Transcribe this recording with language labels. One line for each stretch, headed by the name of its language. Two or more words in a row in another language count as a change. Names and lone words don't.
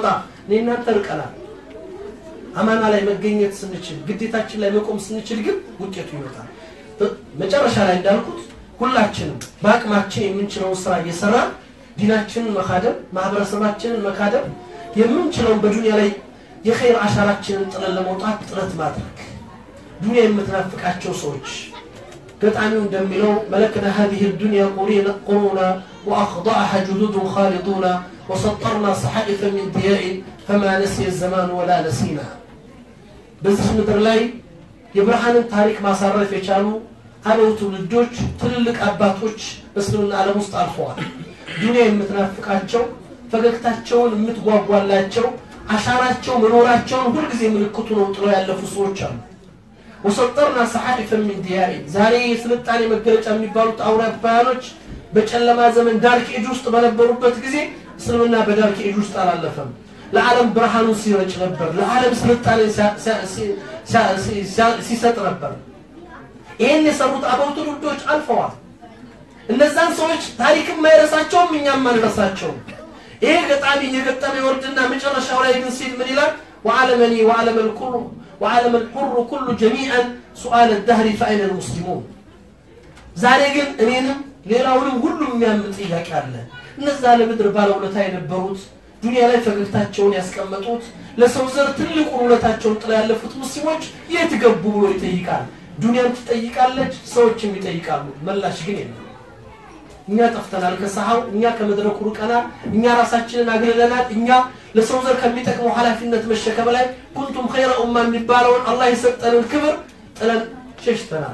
Amharic: እናንተ ርቀናል አማና ላይ መገኘት ስንችል ግዴታችን ላይ መቆም ስንችል ግን ውጤቱ ይመጣል መጨረሻ ላይ እንዳልኩት ሁላችንም በአቅማችን የምንችለው ስራ እየሰራ ዲናችንን መካደም ማህበረሰባችንን መካደም የምንችለው በዱንያ ላይ የኸይር አሻራችንን ጥለን ለመውጣት ጥረት ማድረግ ዱንያ የምትናፍቃቸው ሰዎች ገጣሚው እንደሚለው
Arabic: ملكنا هذه الدنيا قرونا واخضعها جدود خالدون وسطرنا صحائف من ضياء فما نسي الزمان ولا نسينا
Amharic: በዚህ ምድር ላይ የብርሃንን ታሪክ ማሳረፍ የቻሉ አበው ትውልዶች ትልልቅ አባቶች በእስልምና ዓለም ውስጥ አልፈዋል ዱንያ የምትናፍቃቸው ፈገግታቸውን የምትጓጓላቸው አሻራቸው መኖራቸውን ሁሉ ጊዜ ምልክቱ ነው ጥለው ያለፉ ሰዎች አሉ
Arabic: وسطرنا صحائف من ضياء
Amharic: ዛሬ የስልጣኔ መገለጫ የሚባሉት አውሮፓውያኖች በጨለማ ዘመን
English: dark age
Amharic: ውስጥ በነበሩበት ጊዜ እስልምና በዳርክ ኤጅ ውስጥ አላለፈም ለዓለም ብርሃኑን ሲረጭ ነበር ለዓለም ስልጣኔ ሲሰጥ ነበር ይሄን የሰሩት አበው ትውልዶች አልፈዋል እነዛን ሰዎች ታሪክም ማይረሳቸውም እኛም ማንረሳቸው ይሄ ገጣሚ የገጠመ ወርድና መጨረሻው ላይ ግን ሲል ምን ይላል
Arabic: وعلمني وعلم الحر كل جميعا سؤال الدهر فأين المسلمون
Amharic: ዛሬ ግን እኔንም ሌላውንም ሁሉም የሚያምጥ ጥያቄ አለ እነዛ ለምድር ባለውለታ የነበሩት ዱንያ ላይ ፈገግታቸውን ያስቀመጡት ለሰው ዘር ትልቁ ውለታቸውን ጥላ ያለፉት ሙስሊሞች የት ገቡ ብሎ ይጠይቃል ዱንያም ትጠይቃለች ሰዎችም ይጠይቃሉ መላሽ ግን የለም እኛ ጠፍተናል ከሰሃው እኛ ከመድረኩ ርቀናል እኛ ራሳችንን አግለለናል እኛ ለሰው ዘር ከሚጠቅመው ኃላፊነት መሸከም ላይ
Arabic: كنتم خير أمة
Amharic: የሚባለውን አላህ የሰጠንን ክብር ጥለን ሸሽተናል